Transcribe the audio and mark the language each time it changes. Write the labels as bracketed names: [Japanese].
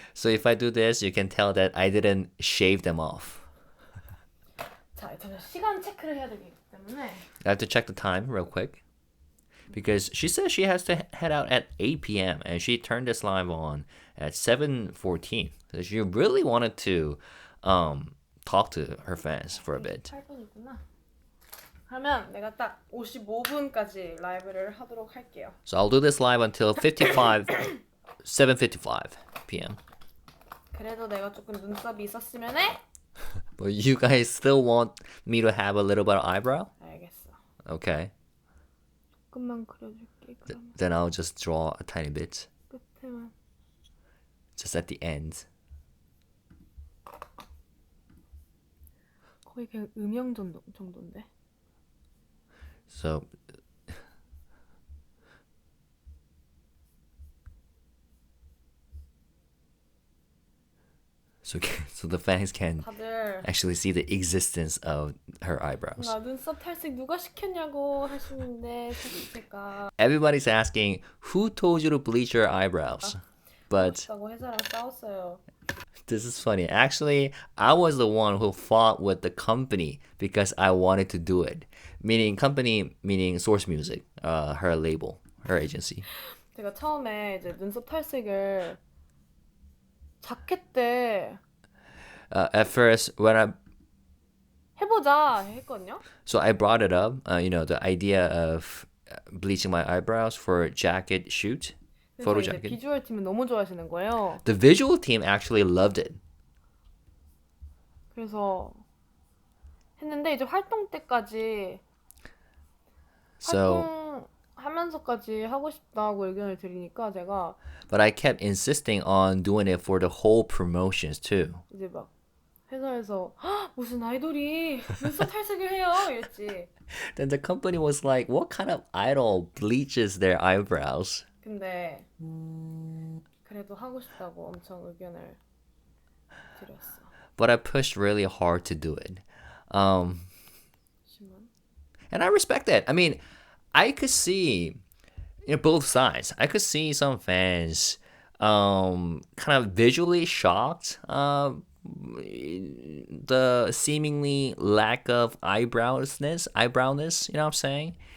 [English] So if I do this, you can tell that I didn't shave them off. [Korean] 자, 저는 시간 체크를 해야 되기 때문에 [English] I have to check the time real quick. Because she says she has to head out at 8 p.m. and she turned this live on at 7:14. So she really wanted to talk to her fans for a bit. [Korean] 8분이구나. 그러면 내가 딱 55분까지 라이브를 하도록 할게요. [English] So I'll do this live until 7:55 p.m. [Korean] 그래도 내가 조금 눈썹이 있었으면 해? [English] But you guys still want me to have a little bit of eyebrow? [Korean] 알겠어. [English] Okay. [Korean] 조금만 그려줄게. 그러면 [English] Then I'll just draw a tiny bit. [Korean] 끝에만. [English] Just at the end. [Korean] 거의 그냥 음영 정도인데. [English] So so the fans can [Korean] 다들 [English] actually see the existence of her eyebrows. [Korean] 나 눈썹 탈색 누가 시켰냐고 하시는데 제가 [English] Everybody's asking who told you to bleach your eyebrows. But [Korean] 라고 회사랑 싸웠어요. [English] this is funny. Actually, I was the one who fought with the company because I wanted to do it. Meaning company, meaning Source Music, her label, her agency. [Korean] 제가 처음에 이제 눈썹 탈색을 자켓 때 [English] At first, when [Korean] 해보자 했거든요. [English] so I brought it up, the idea of bleaching my eyebrows for a jacket shoot, photo [Korean] 그래서 이제 [English] jacket. [Korean] 비주얼 팀은 너무 좋아하시는 거예요. [English] The visual team actually loved it. [Korean] 그래서 했는데 이제 활동 때까지 [English] So, [Korean] 활동하면서까지 하고 싶다고 의견을 드리니까 제가 [English] but I kept insisting on doing it for the whole promotions too. [Korean] 이제 막 회사에서 "헉, 무슨 아이돌이 눈썹 탈색을 해요 이랬지. [English] Then the company was like, what kind of idol bleaches their eyebrows? [Korean] 근데 그래도 하고 싶다고 엄청 의견을 드렸어. [English] But I pushed really hard to do it. [Korean] 하지만 [English] And I respect that. I mean, I could see both sides. I could see some fans kind of visually shocked the seemingly lack of eyebrowness, you know what I'm saying?